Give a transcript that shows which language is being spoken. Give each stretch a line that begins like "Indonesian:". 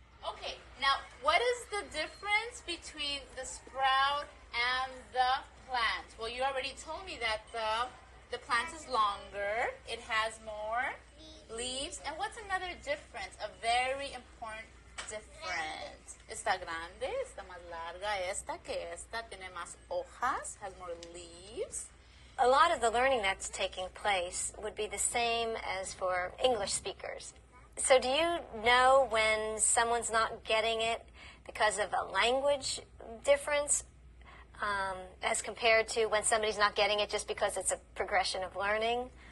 English: Okay, now what is the difference between the sprout and the plant? Well, you already told me that the plant is longer, it has more leaves, and what's another difference? A very important difference.
Spanish: Está grande, está más larga esta que esta, tiene más hojas,
English: has more leaves. A lot of the learning that's taking place would be the same as for English speakers. So do you know when someone's not getting it because of a language difference as compared to when somebody's not getting it just because it's a progression of learning?